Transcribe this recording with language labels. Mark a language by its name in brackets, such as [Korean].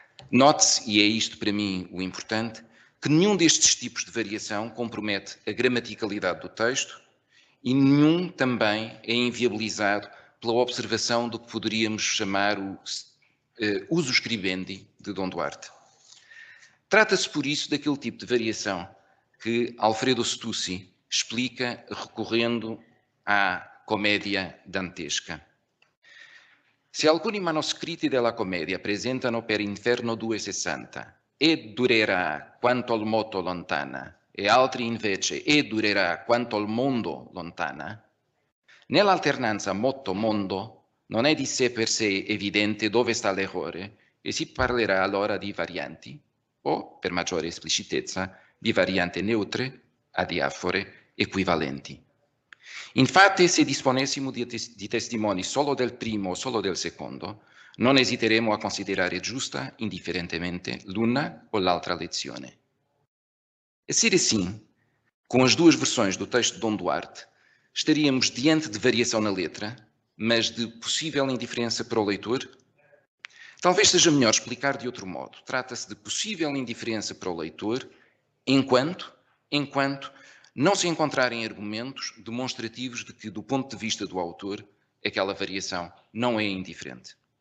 [Portuguese] Note-se, e é isto para mim o importante, que nenhum destes tipos de variação compromete a gramaticalidade do texto e nenhum também é inviabilizado pela observação do que poderíamos chamar o uso scribendi de Dom Duarte. Trata-se, por isso, daquele tipo de variação que Alfredo Stussy explica recorrendo à comédia dantesca. [Italian] Se alcuni manoscritti della commedia presentano per Inferno 2,60 e durerà quanto al moto lontana, e altri invece e durerà quanto al mondo lontana, nell'alternanza motto-mondo non è di sé per sé evidente dove sta l'errore e si parlerà allora di varianti o, per maggiore esplicitezza, di varianti neutre, adiafore, equivalenti. Infatti, se disponessimo di testimoni solo del primo o solo del secondo, non esiteremo a considerare giusta indifferentemente l'una o l'altra lezione. [Portuguese] A ser assim, com as duas versões do texto de Dom Duarte, estaríamos diante de variação na letra, mas de possível indiferença para o leitor? Talvez seja melhor explicar de outro modo. Trata-se de possível indiferença para o leitor enquanto não se encontrarem argumentos demonstrativos de que, do ponto de vista do autor, aquela variação não é indiferente.